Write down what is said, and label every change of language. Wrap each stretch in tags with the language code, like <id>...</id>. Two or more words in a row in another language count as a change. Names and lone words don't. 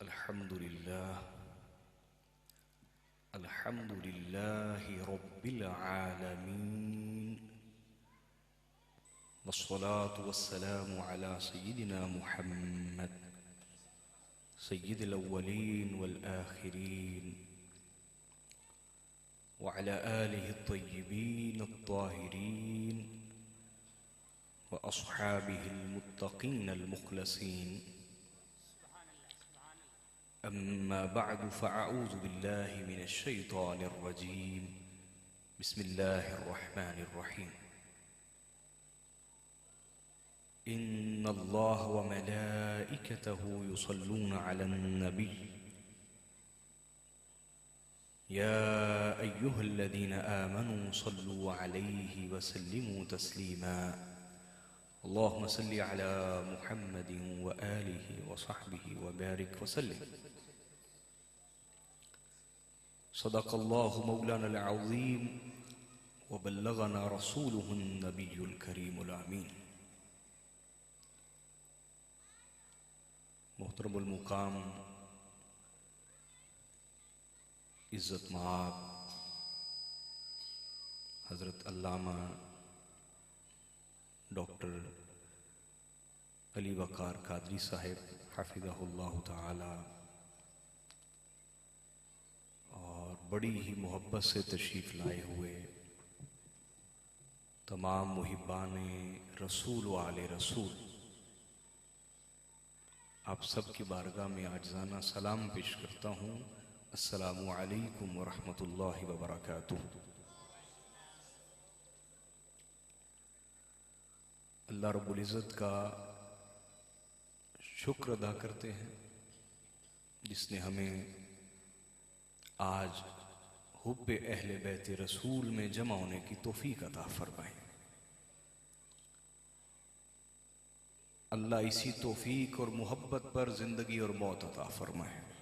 <ar>الحمد لله رب العالمين والصلاة والسلام على سيدنا محمد سيد الأولين والآخرين وعلى آله الطيبين الطاهرين وأصحابه المتقين المخلصين. أما بعد فأعوذ بالله من الشيطان الرجيم. بسم الله الرحمن الرحيم. إن الله وملائكته يصلون على النبي يا أيها الذين آمنوا صلوا عليه وسلموا تسليما. اللهم صل على محمد وآله وصحبه وبارك وسلم. صدق الله مولانا العظيم وبلغنا رسوله النبي الكريم الأمين.</ar> <hi>मोहतरमुल मुकाम इज़्ज़त माब हज़रत अल्लामा डॉक्टर अली वक़ार कादरी साहिब</hi> <ar>حفظه الله تعالى</ar> <hi>और बड़ी ही मोहब्बत से तशरीफ़ लाए हुए तमाम मुहिब्बाने रसूल व आले रसूल, आप सब की बारगाह में आज़ाना सलाम पेश करता हूँ।</hi> <ar>السلام عليكم ورحمة الله وبركاته.</ar> <hi>अल्लाह रब्बुल इज़्ज़त का शुक्र अदा करते हैं जिसने हमें आज हुब्बे अहले बैत रसूल में जमा होने की तौफीक अता फरमाई। अल्लाह इसी तौफीक और मोहब्बत पर जिंदगी और मौत अता फरमाए।</hi>